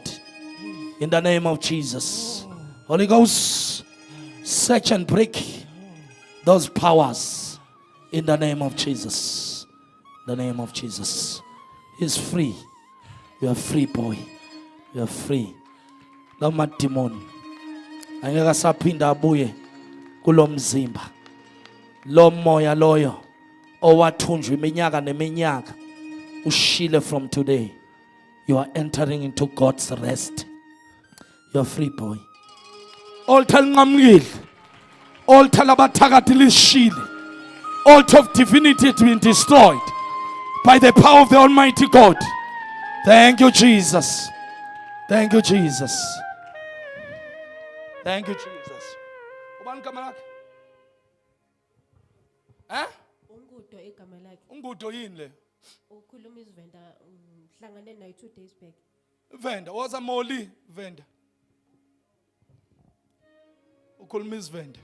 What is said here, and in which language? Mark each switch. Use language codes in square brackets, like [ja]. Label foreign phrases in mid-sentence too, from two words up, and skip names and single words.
[en] In the name of Jesus. Holy Ghost, search and break those powers. In the name of Jesus. The name of Jesus. He's free. You are free, boy. You are free. [zu] Lama demon. Angeka saphinda abuye kulomzimba. Lo moya loyo owathunjwa iminyaka neminyaka ushile [en] from today. You are entering into God's rest. You are free, boy. [zu] Altar ngamngile. Altar labathakathi lishile. [en] Altar of divinity has been destroyed by the power of the Almighty God. Thank you, Jesus. Thank you, Jesus. Thank you, Jesus. [zu] Ubani igama lakhe? Ungudo igama lakhe. Ungudo yini le? Ukhuluma isivenda ngihlangane naye 2 [en] days back. [zu] Venda, waza Moli Venda. Ukhuluma isivenda.